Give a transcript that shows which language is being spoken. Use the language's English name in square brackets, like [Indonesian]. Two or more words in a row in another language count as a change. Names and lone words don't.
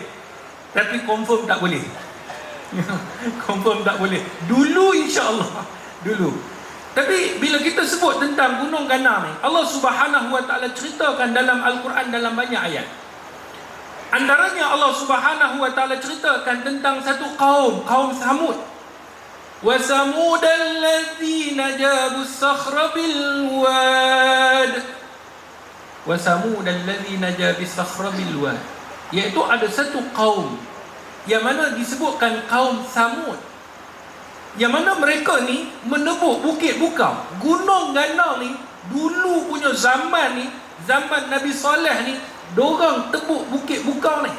[Malay] Tapi confirm tak boleh. Confirm tak boleh. Dulu insya-Allah. Dulu. Tapi bila kita sebut tentang Gunung Ganang ni, Allah Subhanahu Wa Taala ceritakan dalam Al-Quran dalam banyak ayat. Antaranya Allah Subhanahu Wa Taala ceritakan tentang satu kaum Samud. [Arabic] و ثمود الذين جابوا الصخر بالواد. و ثمود الذين جابوا الصخر بالواد. [Malay] Iaitu ada satu kaum yang mana disebutkan kaum Samud, yang mana mereka ni menebuk bukit bukau. Gunung Ganang ni dulu punya zaman ni, zaman Nabi Saleh ni, dorang tebuk bukit bukau ni.